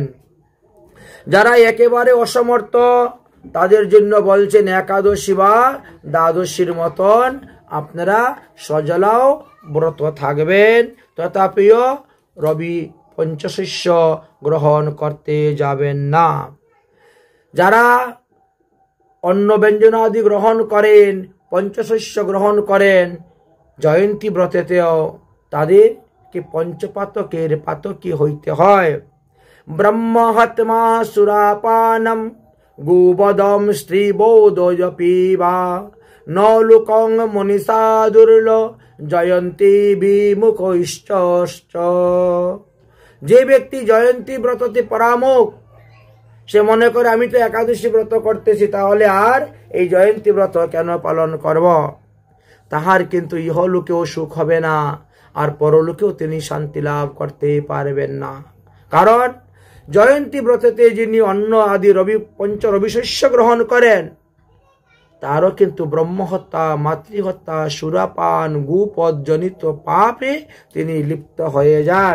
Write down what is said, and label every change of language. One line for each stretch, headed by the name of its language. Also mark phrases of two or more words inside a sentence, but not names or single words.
Bangla: যারা একেবারে অসমর্থ তাদের জন্য বলছেন একাদশী বা দ্বাদশীর মতন আপনারা সজলাও ব্রত থাকবেন, তথাপিও রবি পঞ্চশস্য গ্রহণ করতে যাবেন না। যারা অন্ন ব্যঞ্জনাদি গ্রহণ করেন, পঞ্চশস্য গ্রহণ করেন, জয়ন্তী ব্রতেতেও তাদেরকে পঞ্চপাতকের পাতকী হইতে হয়।
Sanskrit: ব্রহ্মহত্মা সুরাপানম গোবদম স্ত্রীবোধয় পিবা ন লোকং মনীষা দুর্ল জয়ন্তী বিমুখৈশ্চ।
Bangla: যে ব্যক্তি জয়ন্তী ব্রততে পরামুখ, সে মনে করে আমি তো একাদশী ব্রত করতেছি, তাহলে আর এই জয়ন্তী ব্রত কেন পালন করব? তাহার কিন্তু ইহলোকেও সুখ হবে না, আর পরলোকেও তিনি শান্তি লাভ করতে পারবেন না। কারণ জয়ন্তী ব্রততে যিনি অন্ন আদি পঞ্চ রবিশস্য গ্রহণ করেন, তারও কিন্তু ব্রহ্মহত্যা, মাতৃহত্যা, সুরাপান, গোপদ জনিত পাপে তিনি লিপ্ত হয়ে যান।